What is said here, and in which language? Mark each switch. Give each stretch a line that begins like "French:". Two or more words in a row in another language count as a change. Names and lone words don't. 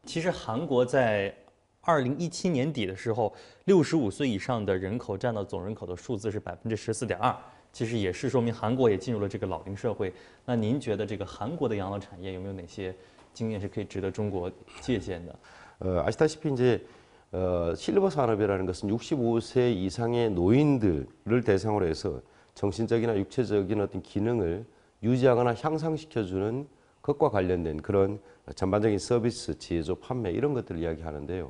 Chinese: 其实韩国在2017年底的时候，65岁以上的人口占到总人口的数字是14.2%，其实也是说明韩国也进入了这个老龄社会。那您觉得这个韩国的养老产业有没有哪些经验是可以值得中国借鉴的？
Korean: 아시다시피 이제 실버 산업이라는 것은 65세 이상의 노인들을 대상으로 해서 정신적이나 육체적인 어떤 기능을 유지하거나 향상시켜주는 것과 관련된 그런 전반적인 서비스, 제조, 판매 이런 것들을 이야기하는데요.